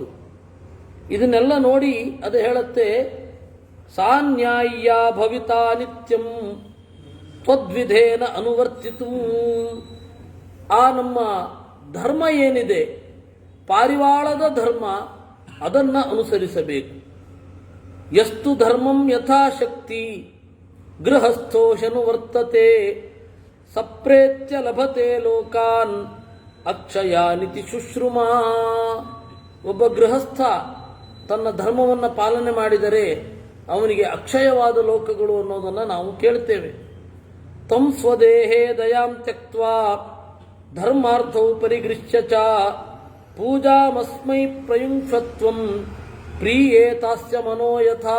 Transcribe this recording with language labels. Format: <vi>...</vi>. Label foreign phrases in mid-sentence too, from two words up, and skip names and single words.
<kn>ಇದನ್ನೆಲ್ಲ ನೋಡಿ ಅದು ಹೇಳುತ್ತೆ,</kn> <sa>ಸಾನ್ಯಾಯ್ಯ ಭವಿತಾ ನಿತ್ಯಂ ತ್ವದ್ವಿಧೇನ ಅನುವರ್ತಿತು.</sa> <kn>ಆ ನಮ್ಮ ಧರ್ಮ ಏನಿದೆ, ಪಾರಿವಾಳದ ಧರ್ಮ, ಅದನ್ನು ಅನುಸರಿಸಬೇಕು.</kn> <sa>ಯಸ್ತು ಧರ್ಮಂ ಯಥಾಶಕ್ತಿ ಗೃಹಸ್ಥೋಶನು ವರ್ತತೆ ಸಪ್ರೇತ್ಯ ಲಭತೆ ಲೋಕಾನ್ ಅಕ್ಷಯಾನಿತಿ ಶುಶ್ರುಮಾ.</sa> <kn>ಒಬ್ಬ ಗೃಹಸ್ಥ ತನ್ನ ಧರ್ಮವನ್ನು ಪಾಲನೆ ಮಾಡಿದರೆ ಅವನಿಗೆ ಅಕ್ಷಯವಾದ ಲೋಕಗಳು ಅನ್ನೋದನ್ನು ನಾವು ಕೇಳ್ತೇವೆ.</kn> <sa>ತಂ ಸ್ವದೇಹೇ ದಯಾಂ ತ್ಯಕ್ತ್ವಾ ಧರ್ಮಾರ್ಥೌ ಪರಿಗೃಹ್ಯ ಚ ಪೂಜಾಮಸ್ಮೈ ಪ್ರಯುಂಕ್ಷತ್ವಂ ಪ್ರೀಯೇತಾಸ್ಯ ಮನೋಯಥಾ.</sa>